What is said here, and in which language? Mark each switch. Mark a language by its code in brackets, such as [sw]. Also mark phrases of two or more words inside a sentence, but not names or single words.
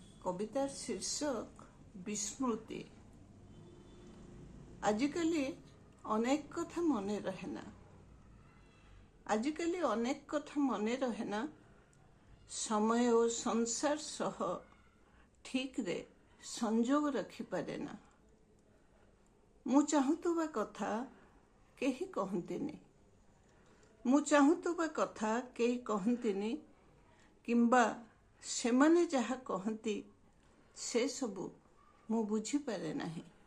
[or] କବିତାର ଶୀର୍ଷକ ବିସ୍ମୃତି। ଆଜିକାଲି ଅନେକ କଥା ମନେ ରହେ ନା। ଆଜିକାଲି ଅନେକ କଥା ମନେ ରହେ ନା। ସମୟ ଓ ସଂସାର ସହ ଠିକରେ ସଂଯୋଗ ରଖିପାରେ ନା। ମୁଁ ଚାହୁଁଥିବା କଥା କେହି କହନ୍ତିନି। ମୁଁ ଚାହୁଁଥିବା କଥା କେହି କହନ୍ତିନି, କିମ୍ବା ସେମାନେ ଯାହା କହନ୍ତି ସେ ସବୁ ମୁଁ ବୁଝିପାରେ ନାହିଁ।